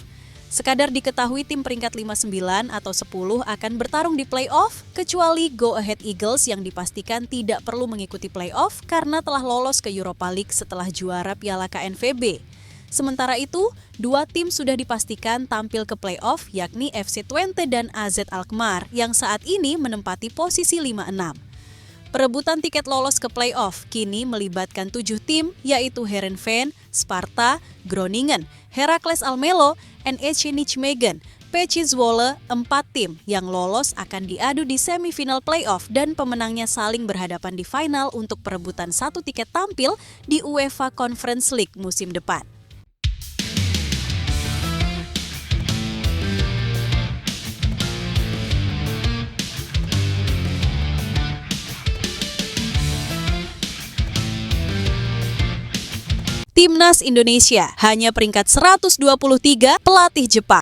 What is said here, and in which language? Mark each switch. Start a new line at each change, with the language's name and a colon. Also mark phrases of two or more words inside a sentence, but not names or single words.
Indonesian: Sekadar diketahui tim peringkat 59 atau 10 akan bertarung di play-off, kecuali Go Ahead Eagles yang dipastikan tidak perlu mengikuti play-off karena telah lolos ke Europa League setelah juara Piala KNVB. Sementara itu, 2 tim sudah dipastikan tampil ke play-off yakni FC Twente dan AZ Alkmaar yang saat ini menempati posisi 5-6. Perebutan tiket lolos ke play-off kini melibatkan 7 tim yaitu Heerenveen, Sparta, Groningen, Heracles Almelo, NEC Nijmegen, PK Zwolle, 4 tim yang lolos akan diadu di semifinal play-off dan pemenangnya saling berhadapan di final untuk perebutan 1 tiket tampil di UEFA Conference League musim depan. Timnas Indonesia hanya peringkat 123 pelatih Jepang.